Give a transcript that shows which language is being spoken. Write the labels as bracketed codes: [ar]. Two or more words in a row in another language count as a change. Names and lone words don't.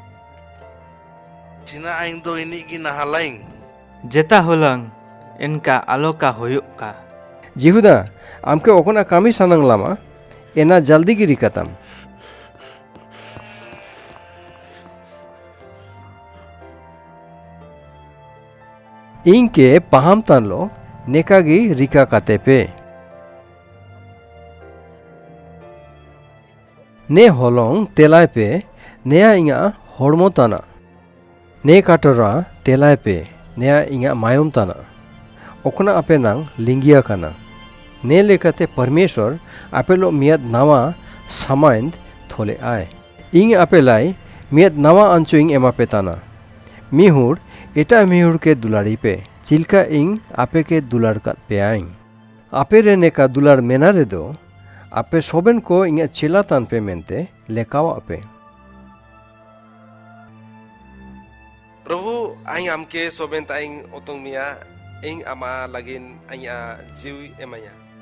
[unr] चिना आइन दो इनी की नहालाइंग जेता होलंग इनका आलोका होयुक का जिहुदा आमके ओकना कामी सानंग लामा एना जल्दी गिरी कतम इनके पहाम तानलो नेकागी रिका काते पे ने होलोंग तेलाय पे नेया इंगा होड़मो ताना ने काटोरा तेलाय पे नेया इंगा मायोम ताना ओकना आपे नांग लिंगिया काना ने लेकाते परमेश्वर आपेलो मियाद नावा समाइंद थोले आए इंग आपेलाई मियाद नावा अंचुइंग एमा पे ताना मिहुर एटा मिहुर के दुलारी पे चिल्का इंग आपे के दुलार का पे आइंग आपे रेने का दुलार मेना रे दो आपे सोबेन को इंगा चिला तान पे मेनते लेकावा पे प्रभु आइंग आमके सोबेन ताइंग ओतोंग मिया इंग आमा लागिन आइया जीव एमाया